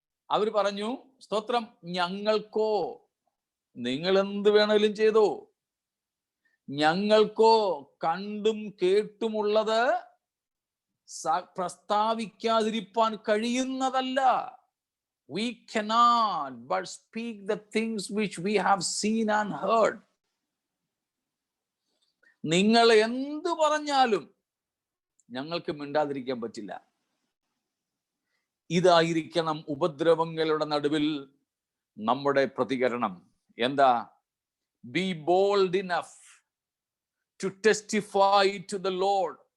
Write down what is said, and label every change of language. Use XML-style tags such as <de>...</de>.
<ml>അവർ പറഞ്ഞു, സ്തോത്രം, ഞങ്ങൾക്കോ, നിങ്ങൾ എന്ത് വേണേലും ചെയ്തോ, ഞങ്ങൾക്കോ കണ്ടും കേട്ടുമുള്ളത് പ്രസ്താവിക്കാതിരിപ്പാൻ കഴിയുന്നതല്ല.</ml> <en>We cannot but speak the things which we have seen and heard.</en> <ml>നിങ്ങൾ എന്തു പറഞ്ഞാലും ഞങ്ങൾക്ക് മിണ്ടാതിരിക്കാൻ പറ്റില്ല. ഇതായിരിക്കണം ഉപദ്രവങ്ങളുടെ നടുവിൽ നമ്മുടെ പ്രതികരണം. എന്താ?</ml> <en>Be bold enough to testify to the Lord.</en>